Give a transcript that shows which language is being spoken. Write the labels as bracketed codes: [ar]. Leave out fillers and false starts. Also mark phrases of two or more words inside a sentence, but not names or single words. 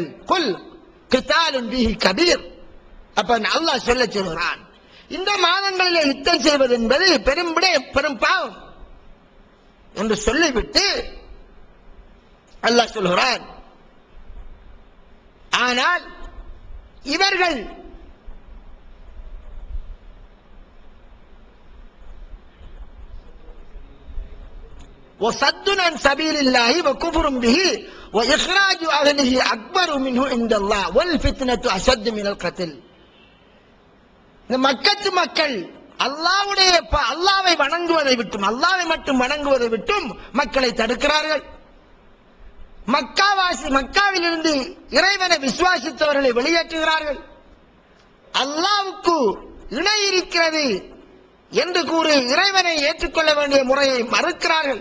[ar] قل قتال فيه كبير. [ta] அப்ப அல்லாஹ் சொல்கிறான், இந்த மாதங்களிலே யுத்தம் செய்வது என்பது பெரும் பாவம் என்று சொல்லிவிட்டு அல்லாஹ் சொல்கிறான், ஆனால் இவர்கள் [ar] وَصَدٌّ عَنْ سَبِيلِ اللَّهِ وَكُفْرٌ بِهِ وَإِخْرَاجُ أَهْلِهِ أَكْبَرُ مِنْهُ عِنْدَ اللَّهِ وَالْفِتْنَةُ أَشَدُّ مِنَ الْقَتْلِ. [ta] இந்த மக்கத்து மக்கள் அல்லாஹ்வை வணங்குவதை விட்டும், அல்லாஹ்வை மட்டும் வணங்குவதை விட்டும் மக்களை தடுக்கிறார்கள். மக்காவிலிருந்து இறைவனை விசுவாசித்தவர்களை வெளியேற்றுகிறார்கள். அல்லாஹ்வுக்கு இணை இருக்கிறது என்று கூறி இறைவனை ஏற்றுக்கொள்ள வேண்டிய முறையை மறுக்கிறார்கள்.